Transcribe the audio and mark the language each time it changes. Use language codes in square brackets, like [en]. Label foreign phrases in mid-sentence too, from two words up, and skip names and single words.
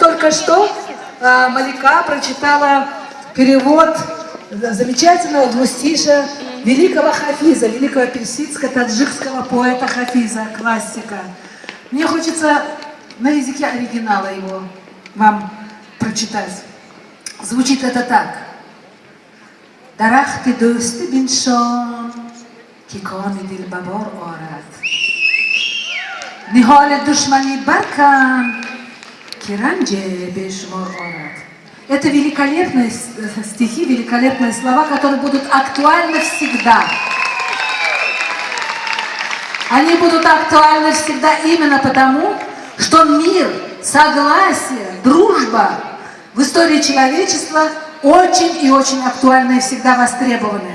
[ru] только что Малика прочитала перевод замечательного двустишия великого Хафиза, великого персидско-таджикского поэта Хафиза, классика. Мне хочется на языке оригинала его вам прочитать. Звучит это так. [tg] Дарахти дости биншон, ки ками дилбабар арад. Нихале душмани баркан, ки ранже бешмар арад. [ru] Это великолепные стихи, великолепные слова, которые будут актуальны всегда. Они будут актуальны всегда именно потому, что мир, согласие, дружба в истории человечества очень и очень актуальны и всегда востребованы.